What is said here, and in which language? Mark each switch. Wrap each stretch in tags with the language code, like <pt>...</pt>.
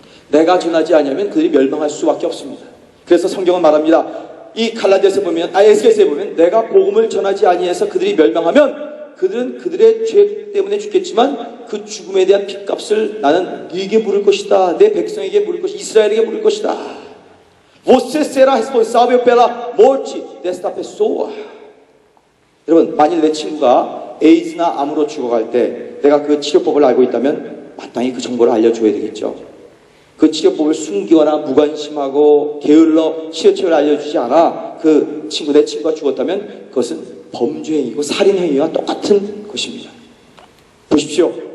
<ko>내가 전하지 않으면 그들이 멸망할 수밖에 없습니다. 그래서 성경은 말합니다. 이 갈라디아서에 보면, 에스겔서에 보면 내가 복음을 전하지 아니해서 그들이 멸망하면 그들은 그들의 죄 때문에 죽겠지만 그 죽음에 대한 핏값을 나는 네게 물을 것이다. 내 백성에게 물을 것이다. 이스라엘에게 물을 것이다.</ko> <pt>Você será responsável pela morte desta pessoa.</pt> <ko>여러분, 만일 내 친구가 에이즈나 암으로 죽어갈 때 내가 그 치료법을 알고 있다면 마땅히 그 정보를 알려줘야 되겠죠. 그 치료법을 숨기거나 무관심하고 게을러 치료책을 알려주지 않아 그 친구, 내 친구가 죽었다면 그것은 범죄행위고 살인행위와 똑같은 것입니다. 보십시오.</ko>